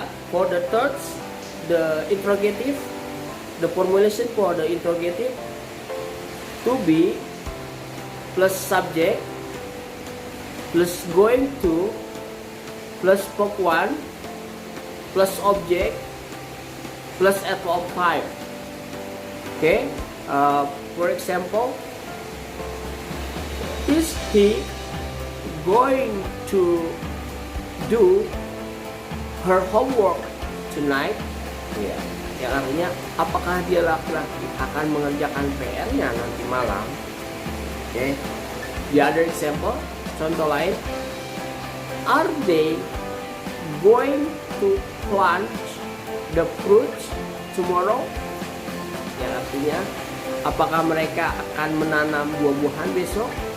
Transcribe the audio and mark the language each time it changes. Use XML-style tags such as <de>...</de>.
<en>For the thirds, the interrogative, the formulation for the interrogative, to be plus subject plus going to plus verb 1 plus object plus adverb 5. Okay. For example, is he going to do her homework tonight?</en> <id>Ya, yang artinya apakah dia laki-laki akan mengerjakan PR-nya nanti malam? Oke.</id> <en>The other example,</en> <id>contoh lain,</id> <en>are they going to plant the fruits tomorrow?</en> <id>Yang artinya apakah mereka akan menanam buah-buahan besok?</id>